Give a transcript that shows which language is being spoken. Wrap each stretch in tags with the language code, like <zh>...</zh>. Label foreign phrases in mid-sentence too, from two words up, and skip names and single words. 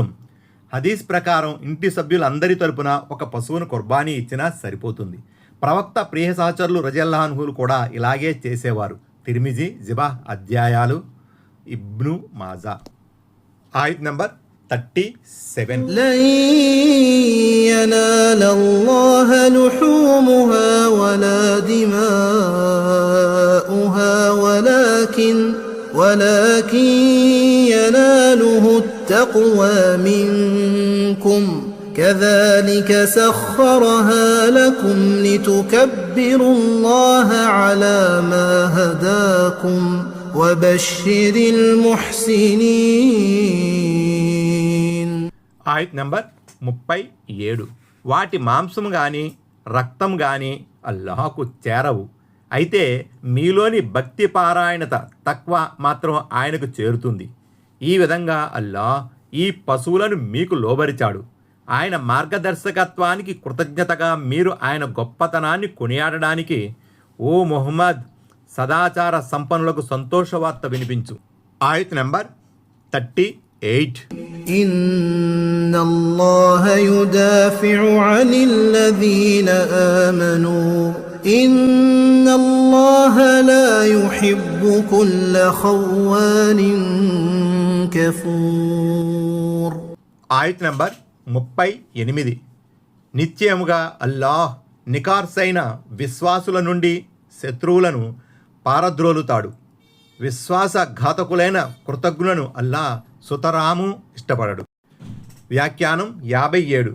<te>హదీస్ ప్రకారం ఇంటి సభ్యులందరి తరపున ఒక పశువును కుర్బానీ ఇచ్చినా సరిపోతుంది. ప్రవక్త ప్రియ సహచరులు</te> <ar>رضي الله عنهم</ar> <te>కూడా ఇలాగే చేసేవారు. తిర్మిజీ జిబాహ్ అధ్యాయాలు, ఇబ్ను మాజా. ఆయత్ నంబర్ 37.</te> <ar>لن ينال الله لحومها ولا دماؤها ولكن يناله التقوى منكم كذلك سخرها لكم لتكبروا الله على ما هداكم وبشر المحسنين.</ar> <te>ఆయత్ నంబర్ 37. వాటి మాంసం గాని రక్తం గాని అల్లాహకు చేరవు. అయితే మీలోని భక్తి పారాయణత తక్వా మాత్రం ఆయనకు చేరుతుంది. ఈ విధంగా అల్లాహ్ ఈ పశువులను మీకు లోబరిచాడు. ఆయన మార్గదర్శకత్వానికి కృతజ్ఞతగా మీరు ఆయన గొప్పతనాన్ని కొనియాడడానికి ఓ ముహమ్మద్ సదాచార సంపన్నులకు సంతోషవార్త వినిపించు. ఆయత్ నంబర్ 38.</te> <ar>إن الله يدافع عن الذين آمنوا إن الله لا يحب كل خوان كفور.</ar> <te>ఆయత్ నంబర్ 38. నిశ్చయముగా అల్లాహ్ నికార్సైన విశ్వాసుల నుండి శత్రువులను పారద్రోలుతాడు. విశ్వాసఘాతకులైన కృతజ్ఞులను అల్లాహ్ సుతరాము ఇష్టపడడు. వ్యాఖ్యానం 57.</te>